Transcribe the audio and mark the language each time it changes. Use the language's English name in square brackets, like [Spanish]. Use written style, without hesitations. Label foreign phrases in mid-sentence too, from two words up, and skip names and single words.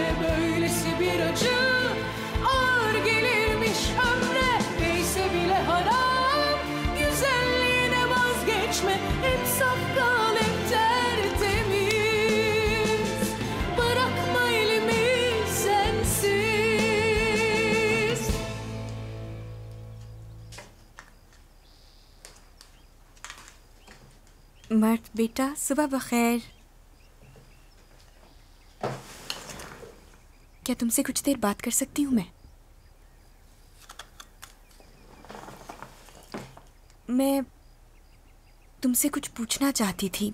[Turkish] Böylesi bir acı ağır gelirmiş ömre. Değse bile harap güzelliğine vazgeçme. Hep saf kal, hep tertemiz. Bırakma elimi sensiz. [Hindi] मर्द बेटा सुबह बखैर। क्या तुमसे कुछ देर बात कर सकती हूँ मैं तुमसे कुछ पूछना चाहती थी।